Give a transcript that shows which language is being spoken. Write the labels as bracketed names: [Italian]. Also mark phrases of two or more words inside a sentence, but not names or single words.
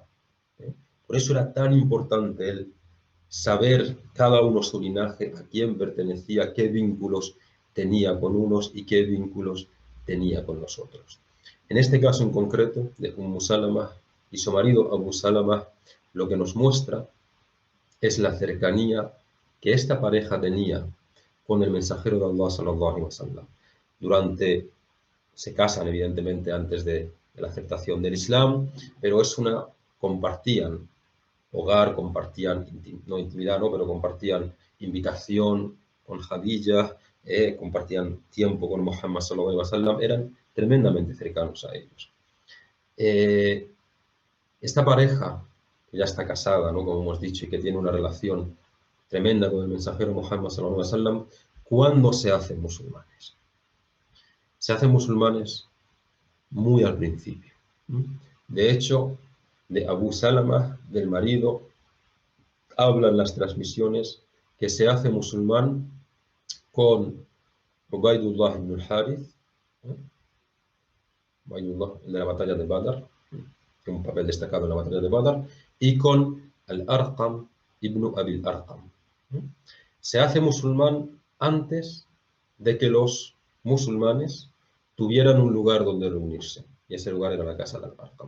[Spanish] Por eso era tan importante el saber cada uno su linaje, a quién pertenecía, qué vínculos tenía con unos y qué vínculos tenía con los otros. En este caso en concreto de Salama y su marido Abu Salama, lo que nos muestra es la cercanía que esta pareja tenía con el mensajero de Allah [Arabic] صلى الله عليه وسلم. [Spanish] Se casan evidentemente antes de la aceptación del Islam, pero compartían hogar, compartían, no intimidad, no, pero compartían invitación con Khadija, compartían tiempo con Muhammad [Arabic] صلى الله عليه وسلم, [Spanish] eran tremendamente cercanos a ellos. Esta pareja, que ya está casada, ¿no?, como hemos dicho, y que tiene una relación tremenda con el mensajero Muhammad [Arabic] صلى الله عليه وسلم, [Spanish] ¿cuándo se hacen musulmanes? Se hacen musulmanes muy al principio. De hecho, de Abu Salama, del marido, hablan las transmisiones que se hace musulmán con Ubaydullah ibn al-Harith, Ubaydullah, el de la batalla de Badr, que un papel destacado en la batalla de Badr, y con Al-Arqam ibn Abil Arqam. se hace musulmán antes de que los musulmanes tuvieran un lugar donde reunirse, y ese lugar era la casa del Arqam.